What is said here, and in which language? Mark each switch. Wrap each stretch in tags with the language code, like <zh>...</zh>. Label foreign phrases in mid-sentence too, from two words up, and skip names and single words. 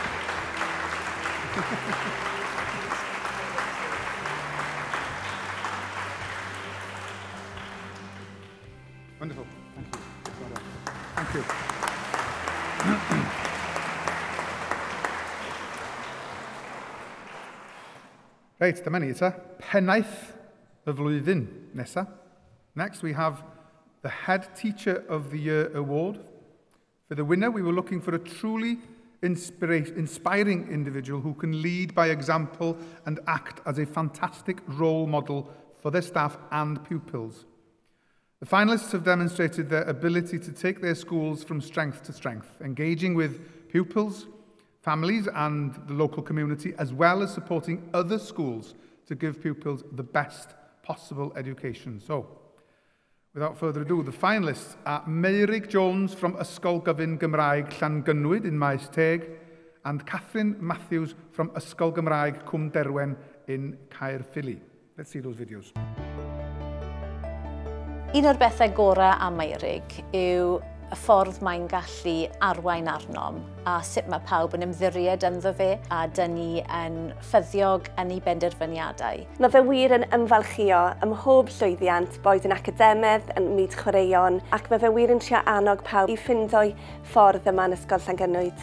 <en>Wonderful. Thank you. Well done. Thank you. Right,</en> <cy>dyma ni ta. Pennaeth y flwyddyn nesa.</cy> <en>Next we have the Head Teacher of the Year Award. For the winner, we were looking for a truly inspiring individual who can lead by example and act as a fantastic role model for their staff and pupils. The finalists have demonstrated their ability to take their schools from strength to strength, engaging with pupils, families and the local community, as well as supporting other schools to give pupils the best possible education. So, without further ado, the finalists are Meirig Jones from Ysgol Gyfun Gymraeg Llangynnwyd in Maes Teg and Catherine Matthews from Ysgol Gymraeg Cwm Derwen in Caerphilly. Let's see those videos.</en> <cy>Un o'r bethau gorau am Meirig yw y ffordd mae'n gallu arwain arnom a sut mae pawb yn ymddiried ynddo fe a dyn ni yn ffyddiog yn ei benderfyniadau. Mae fe wir yn ymfalchio ym mhob llwyddiant, boed yn academedd, yn myd chwaraeon, ac mae fe wir yn trio annog pawb i ffindo'i ffordd yma yn Ysgol Llangynnwyd.</cy>